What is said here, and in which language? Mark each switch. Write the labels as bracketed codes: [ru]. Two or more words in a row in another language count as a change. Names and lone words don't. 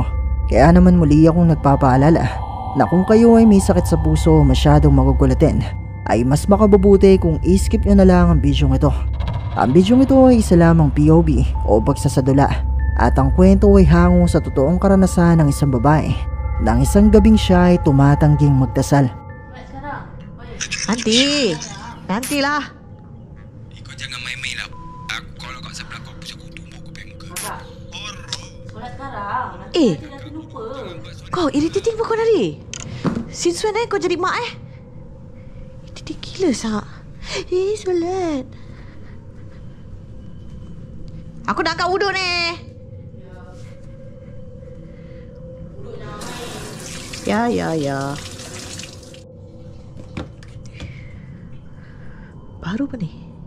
[tl] Kaya naman muli akong nagpapaalala na kung kayo ay may sakit sa puso o masyadong magugulatin ay mas makabubuti kung i-skip nyo na lang ang video ito. Ang video ito ay isa lamang POV o pagsasadula at ang kwento ay hango sa totoong karanasan ng isang babae nang isang gabing siya ay tumatangging magdasal. [ms] Nanti lah. Kau jangan main-main lah. Aku kalau kat sebelah kau pusat aku tumbuk kau pakai muka. Solat sekarang. Nanti nanti lupa. Kau irritating pun kau dari. [en] Since when [ms] kau jadi mak Irritating gila sak. Solat. Aku nak angkat wuduk ni. Ya. Baru apa ni?